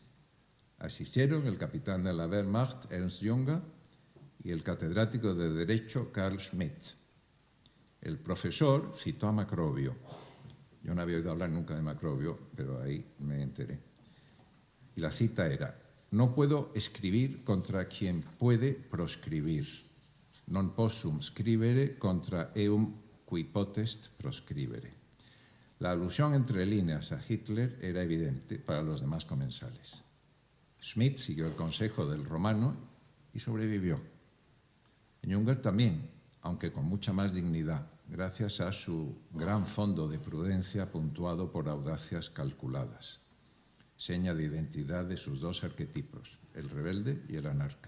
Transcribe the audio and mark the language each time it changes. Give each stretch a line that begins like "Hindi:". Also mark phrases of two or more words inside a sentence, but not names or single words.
Spanish: Asistieron el capitán de la Wehrmacht, Ernst Junger, y el catedrático de Derecho, Carl Schmitt. El profesor citó a Macrobio. Yo no había oído hablar nunca de Macrobio, pero ahí me enteré. Y la cita era: no puedo escribir contra quien puede proscribir.
Latin: Non possum scrivere contra eum qui potest proscribere.
Spanish: La alusión entre líneas a Hitler era evidente para los demás comensales. Schmitt siguió el consejo del romano y sobrevivió. Junger también, aunque con mucha más dignidad, gracias a su gran fondo de prudencia puntuado por audacias calculadas, seña de identidad de sus dos arquetipos, el rebelde y el anarca.